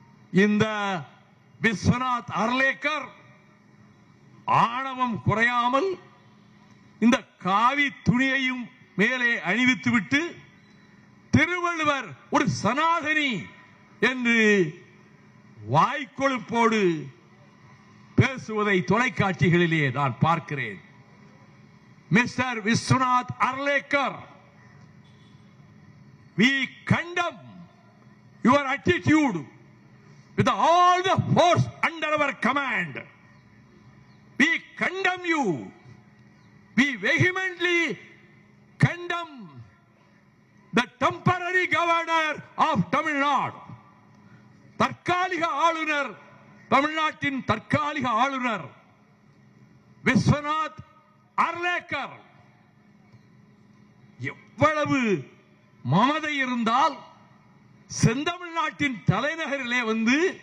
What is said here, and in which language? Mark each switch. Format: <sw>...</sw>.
<ta>இந்த விஸ்வநாத் அர்லேக்கர் ஆணவம் குறையாமல் இந்த காவி துணியையும் மேலே அணிவித்துவிட்டு திருவள்ளுவர் ஒரு சனாதனி என்று வாய்க்கொழுப்போடு பேசுவதை தொலைக்காட்சிகளிலே நான் பார்க்கிறேன்.</ta> <en>Mister Vishwanath Arlekar, we condemn your attitude with all the force under our command. We condemn you. We vehemently condemn the temporary governor of Tamil Nadu.</en> <ta>தற்காலிக ஆளுநர், தமிழ்நாட்டின் தற்காலிக ஆளுநர் விஸ்வநாத் அர்லேக்கர் எவ்வளவு மமதை இருந்தால் செந்தமிழ்நாட்டின் தலைநகரிலே வந்து</ta>